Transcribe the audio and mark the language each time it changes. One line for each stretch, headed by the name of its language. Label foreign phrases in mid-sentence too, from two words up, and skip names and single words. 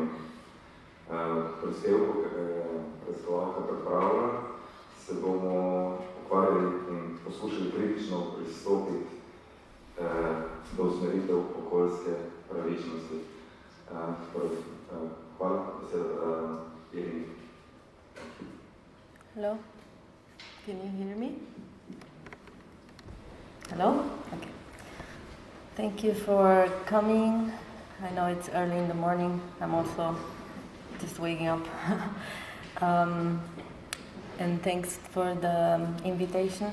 Slovenian: Prispevku, ki ga je raziskovalka pripravila, se bomo ukvarjali in poskušali kritično pristopiti do usmeritev okoljske pravičnosti. Hvala, beseda Irini.
English: Hello, can you hear me? Hello? Okay. Thank you for coming. I know it's early in the morning. I'm also just waking up. And thanks for the invitation.